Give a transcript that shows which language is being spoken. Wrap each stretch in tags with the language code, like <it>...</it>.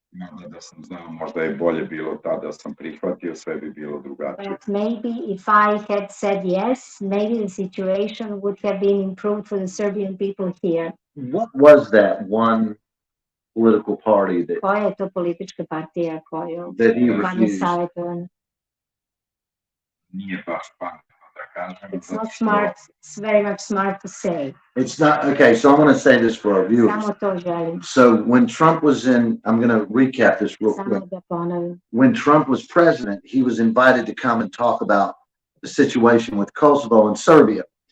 <sr>Možda da sam znao, možda je bolje bilo tada sam prihvatio, sve bi bilo drugačije.</sr> <en>But maybe if I had said yes, maybe the situation would have been improved for the Serbian people here. What was that one political party that</en> <sr>Koja je to politička partija koju</sr> <en>that he refused?</en> <sr>Nije baš pametno da kažem.</sr> <en>It's not smart, it's very much smart to say. It's not, okay, so I'm going to say this for our viewers.</en> <sr>Samo to želim.</sr> <en>So when Trump was in, I'm going to recap this real quick.</en> <sr>Samo da ponovim.</sr> <en>When Trump was president, he was invited to come and talk about the situation with Kosovo and Serbia.</en>